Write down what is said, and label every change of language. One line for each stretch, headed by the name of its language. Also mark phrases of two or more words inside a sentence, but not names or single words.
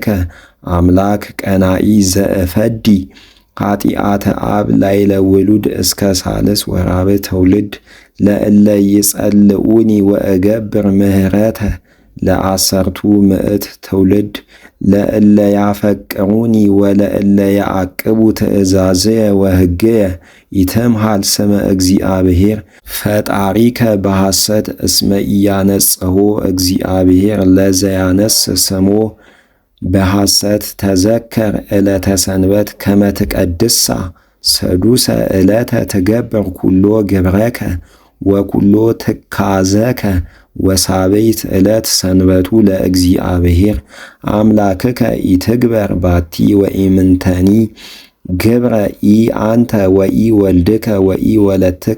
Geez: አምላክ ቀናኢ ዘእፈዲ ኃጢአተ አብ ላዕለ ውሉድ እስከ ሣልስ ወራብዕ ትውልድ ለእለ ይጸልኡኒ ወእገብር ምህረተ ለአሰርቱ ምዕት ትውልድ ለእለ ያፈቅሩኒ ወለእለ ያዕቅቡ ትእዛዝየ ወሕግየ ኢትምሃል ስመ እግዚአብሔር ፈጣሪከ በሐሰት እስመ ኢያነጽሖ እግዚአብሔር ለዘያነስ ስሞ በሐሰት ተዘከር ዕለተ ሰንበት ከመ ትቀድሳ ሰዱሰ ዕለተ ትገብር ኩሎ ግብረከ ወኩሎ ትካዘከ ወሳበይት ዕለት ሰንበቱ ለእግዚአብሔር አምላክከ ኢትግበር ባቲ ወኢምንተኒ ግብረ ኢ አንተ ወኢ ወልድከ ወኢ ወለትከ